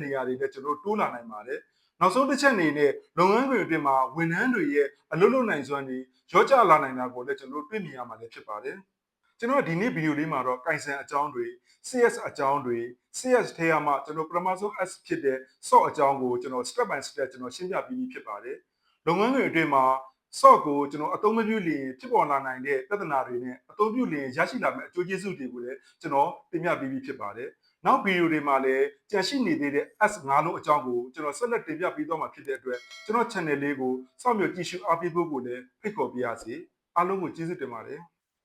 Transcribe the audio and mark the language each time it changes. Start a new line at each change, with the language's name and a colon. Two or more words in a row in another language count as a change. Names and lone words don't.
Burmese: နေရာတွေလည်းကျွန်တော်တိုးလာနိုင်ပါတယ်နောက်ဆုံးတစ်ချက်အနေနဲ့လုပ်ငန်းခွင်အတွင်းမှာဝန်ထမ်းတွေရဲ့အလုပ်လုပ်နိုင်စွမ်းတွေရော့ကျလာနိုင်တာကိုလည်းကျွန်တော် တွေ့မြင်ရမှာလည်းဖြစ်ပါတယ်ကျွန်တော်ဒီနေ့ဗီဒီယိုလေးမှာတော့ကိုင်ဆန်အကြောင်းတွေ CS အကြောင်းတွေ CS ထဲမှာကျွန်တော်ပထမ ဆုံး S ဖြစ်တဲ့ SOC အကြောင်းကိုကျွန်တော်
English: step by step
Burmese: ကျွန်တော်ရှင်းပြပြီးဖြစ်ပါတယ်လုပ်ငန်းတွေအတွင်းမှာ SOC ကိုကျွန်တော်အသုံးမပြုလျင်ဖြစ်ပေါ်လာနိုင်တဲ့ပြဿနာတွေနဲ့အသုံးပြုလျင်ရရှိလာမယ့်အကျိုးကျေးဇူးတွေကိုလည်းကျွန်တော်တင်ပြပြီးဖြစ်ပါတယ်နောက်ဗီဒီယိုတွေမှာလည်းကြန့်ရှိနေသေးတဲ့ S5 လုံးအကြောင်းကိုကျွန်တော်ဆက်လက်တင်ပြပေးသွားမှာဖြစ်တဲ့အတွက်ကျွန်တော် channel လေးကိုစောင့်မျှော်ကြည့်ရှုအားပေးဖို့ကိုလည်းဖိတ်ခေါ်ပါရစေအားလုံးကိုကျေးဇူးတင်ပါတယ်